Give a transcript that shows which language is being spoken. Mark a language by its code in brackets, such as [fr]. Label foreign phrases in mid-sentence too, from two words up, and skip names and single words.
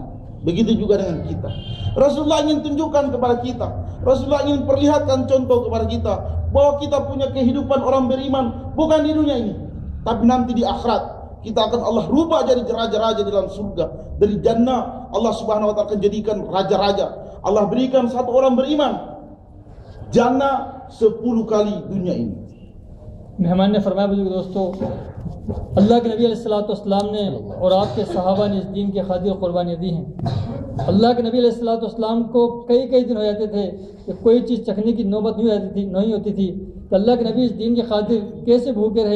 [id] Begitu juga dengan kita. Rasulullah ingin tunjukkan kepada kita, Rasulullah ingin perlihatkan contoh kepada kita bahwa kita punya kehidupan orang beriman bukan di dunia ini, tapi nanti di akhirat. Kita akan Allah rubah jadi raja-raja dalam surga. Dari jannah [ar] الله سبحانه وتعالى [id] akan jadikan raja-raja. Allah berikan satu orang beriman jannah 10 kali dunia ini. [hi] मेहमान ने फरमाया बुजुर्ग दोस्तों, अल्लाह के नबी अलैहिस्सलाम ने और आपके सहाबा ने इस दीन के खातिर कुर्बानियाँ दी हैं। अल्लाह के नबी अलैहिस्सलाम को कई दिन हो जाते थे कि कोई चीज़ चखने की नौबत नहीं होती थी कि अल्लाह के नबी इस दीन के खातिर कैसे भूखे रहे।